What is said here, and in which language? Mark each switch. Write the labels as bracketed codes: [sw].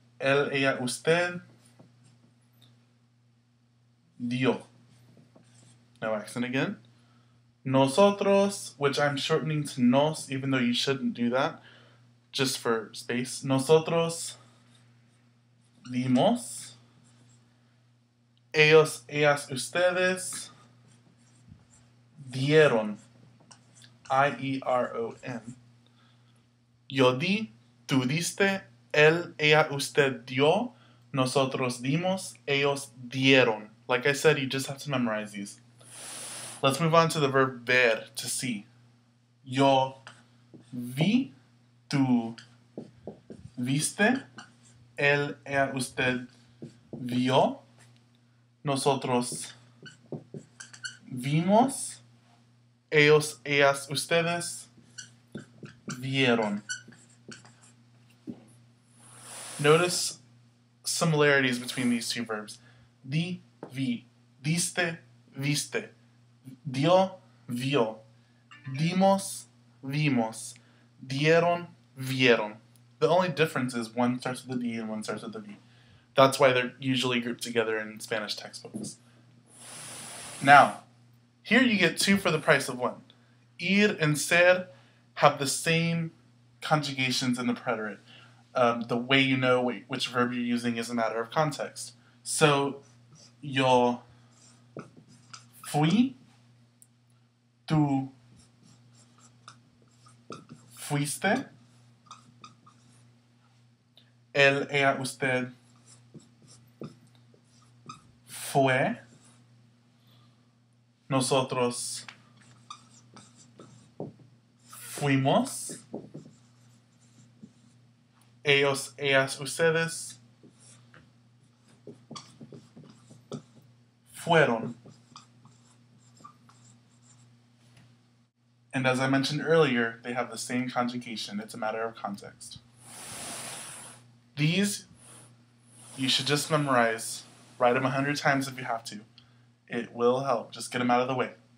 [es] Él, ella, usted dio. [en] No accent again. Nosotros, which I'm shortening to nos, even though you shouldn't do that, just for space. [es] Nosotros dimos. Ellos, ellas, ustedes dieron. I-E-R-O-N. Yo di, tú diste, él, ella, usted dio, nosotros dimos, ellos dieron. [en] Like I said, you just have to memorize these. Let's move on to the verb ver, to see. [es] Yo vi, tú viste, él, ella, usted vio, nosotros vimos, ellos, ellas, ustedes vieron. [en] Notice similarities between these two verbs. [es] Di, vi, diste, viste, dio, vio, dimos, vimos, dieron, vieron. [en] The only difference is one starts with a D and one starts with a V. That's why they're usually grouped together in Spanish textbooks. Now, here you get 2 for the price of 1. Ir and ser have the same conjugations in the preterite. The way you know which verb you're using is a matter of context. [es] So, yo fui, tú fuiste, él, ella, usted fue, nosotros fuimos, ellos, ellas, ustedes fueron. [en] And as I mentioned earlier, they have the same conjugation. It's a matter of context. These, you should just memorize. Write them 100 times if you have to. It will help. Just get them out of the way.